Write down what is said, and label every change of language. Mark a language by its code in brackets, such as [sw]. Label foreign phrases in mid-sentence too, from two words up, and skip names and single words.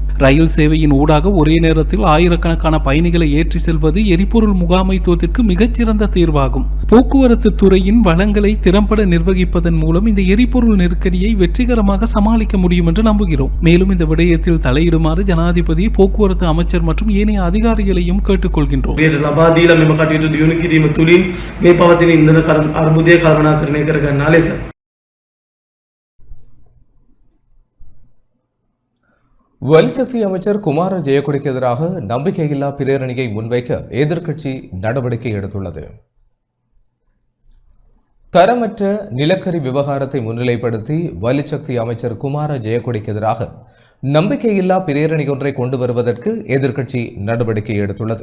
[ta] ரயில் சேவையின் ஊடாக ஒரே நேரத்தில் ஆயிரக்கணக்கான பயணிகளை ஏற்றி செல்வது எரிபொருள் முகாமைத்துவத்திற்கு மிகச்சிறந்த தீர்வாகும். போக்குவரத்து துறையின் வளங்களை திறம்பட நிர்வகிப்பதன் மூலம் இந்த எரிபொருள் நெருக்கடியை வெற்றிகரமாக சமாளிக்க முடியும் என்று நம்புகிறோம். மேலும் இந்த விடயத்தில் தலையிடுமாறு ஜனாதிபதி, போக்குவரத்து அமைச்சர் மற்றும் ஏனைய அதிகாரிகளையும் கேட்டுக்கொள்கின்றோம். [si] ලබා දීලා මෙම කටයුතු දියුණු කිරීම තුළින් මේ පවතින ඉන්ධන අර්බුදය කළමනාකරණය කර ගන්නා ලෙස [ta] வலிசக்தி அமைச்சர் குமார ஜெயக்கொடிக்கு எதிராக நம்பிக்கையில்லா பிரேரணையை முன்வைக்க எதிர்க்கட்சி நடவடிக்கை எடுத்துள்ளது. தரமற்ற நிலக்கரி விவகாரத்தை முன்னிலைப்படுத்தி வலிசக்தி அமைச்சர் குமார ஜெயக்கொடிக்கு எதிராக நம்பிக்கையில்லா பிரேரணை ஒன்றை கொண்டு வருவதற்கு எதிர்க்கட்சி நடவடிக்கை எடுத்துள்ளது.